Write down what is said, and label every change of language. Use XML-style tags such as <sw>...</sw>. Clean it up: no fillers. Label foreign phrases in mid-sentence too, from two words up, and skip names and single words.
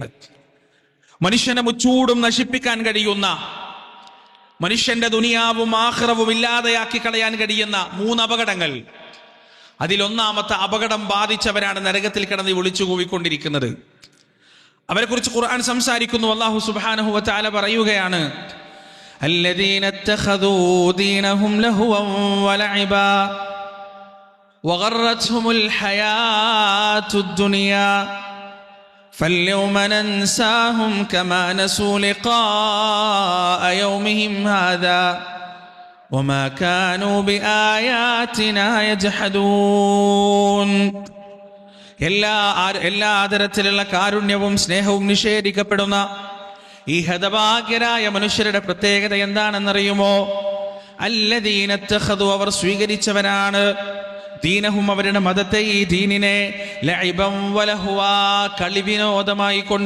<ml>മനുഷ്യനെ മുച്ചൂടും നശിപ്പിക്കാൻ കഴിയുന്ന, മനുഷ്യന്റെ ദുനിയാവും ആഖിറവും ഇല്ലാതെയാക്കി കളയാൻ കഴിയുന്ന 3 അപകടങ്ങൾ. അതിലൊന്നാമത്തെ അപകടം ബാധിച്ചവരാണ് നരകത്തിൽ കിടന്ന് വിളിച്ചു കൂവിക്കൊണ്ടിരിക്കുന്നത്. അവരെക്കുറിച്ച് ഖുർആൻ സംസാരിക്കുന്നു.</ml> <ar>الله سبحانه وتعالى</ar> <ml>പറയുകയാണ്,</ml> <ar>الذين اتخذوا دينهم لهوا ولعبا وغرتهم الحياة الدنيا فاليوم ننساهم كما نسوا لقاء يومهم هذا وما كانوا بآياتنا يجحدون.</ar> <ml>എല്ലാ തരത്തിലുള്ള കാരുണ്യവും സ്നേഹവും നിഷേധിക്കപ്പെടുന്ന ഈ ഹതഭാഗ്യരായ മനുഷ്യരുടെ പ്രത്യേകത എന്താണെന്നറിയുമോ?</ml> <ar>الذين اتخذوا,</ar> <ml>അവർ സ്വീകരിച്ചവരാണ്, ദീനഹും, അവരുടെ മതത്തെ, ഈ ദീനിനെ,</ml> <ar>لعبا ولهوا,</ar> <ml>കളിവിനോദമായി കൊണ്ട്.</ml>